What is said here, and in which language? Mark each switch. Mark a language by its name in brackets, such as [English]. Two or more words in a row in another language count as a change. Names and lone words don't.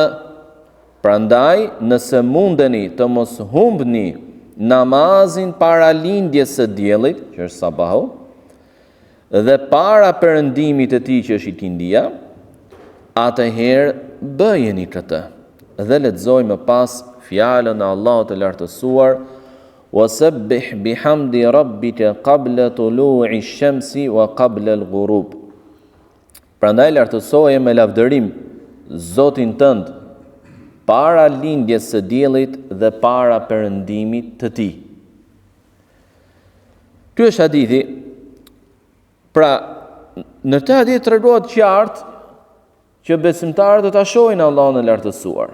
[Albanian] Prandaj, nëse mundeni të mos humbni namazin para lindjes së diellit, që është sabahu, dhe para perëndimit të tij që është ikindia, atëherë bëjeni këtë. Dhe lexojmë pas fjalën e Allahut të lartësuar, [Arabic] وسبح بحمد ربك قبل طلوع الشمس وقبل الغروب. [Albanian] Prandaj lartësoje me lavdërim Zotin tënd para lindjes së diellit dhe para perëndimit të tij. Ky është hadithi. Pra, në këtë hadith tregohet qartë që besimtarët do ta shohin Allahun e lartësuar.